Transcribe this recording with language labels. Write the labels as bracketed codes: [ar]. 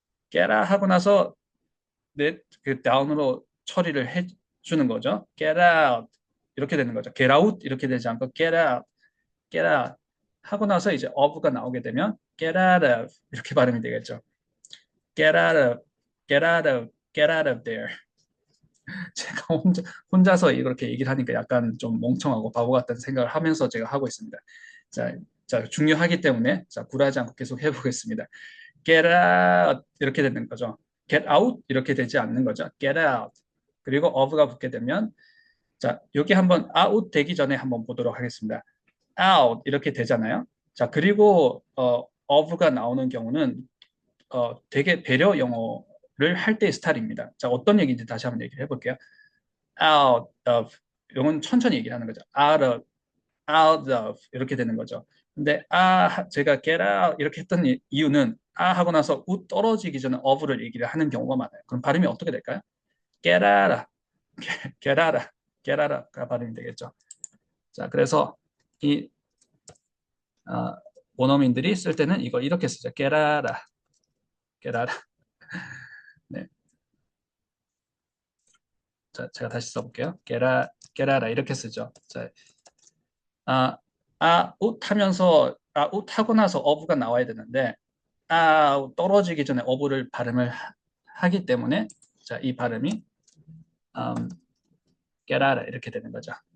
[en] get out [ko] 하고 나서 그 다운으로 처리를 해주는 거죠. get out 이렇게 되는 거죠. get out 이렇게 되지 않고 get out, get out 하고 나서 이제 of가 나오게 되면 [en] get out of [ko] 이렇게 발음이 되겠죠. [en] get out of, get out of, get out of there. [ko] 제가 혼자서 이렇게 얘기를 하니까 약간 좀 멍청하고 바보 같다는 생각을 하면서 제가 하고 있습니다. 자, 중요하기 때문에 자, 굴하지 않고 계속 해보겠습니다. [en] get out [ko] 이렇게 되는 거죠. get out 이렇게 되지 않는 거죠. [en] get out. [ko] 그리고 of가 붙게 되면 자, 여기 한번 out 되기 전에 한번 보도록 하겠습니다. out 이렇게 되잖아요. 자, 그리고 of가 나오는 경우는 되게 배려 영어를 할 때의 스타일입니다. 자, 어떤 얘기인지 다시 한번 얘기를 해볼게요. [en] out of [ko] 이건 천천히 얘기를 하는 거죠. out of 이렇게 되는 거죠. 근데 제가 [en] get out [ko] 이렇게 했던 이유는 하고 나서 떨어지기 전에 of를 얘기를 하는 경우가 많아요. 그럼 발음이 어떻게 될까요? [en] get out, get out, get out [ko] 가 발음이 되겠죠. 자, 그래서 이 원어민들이 쓸 때는 이걸 이렇게 쓰죠. [en] get out, get out. [ko] 네. 자, 제가 다시 써볼게요. [en] get out [ko] 이렇게 쓰죠. 자, out 하면서 out 하고 나서 of가 나와야 되는데 떨어지기 전에 of를 발음을 하기 때문에 자, 이 발음이 get out 이렇게 되는 거죠.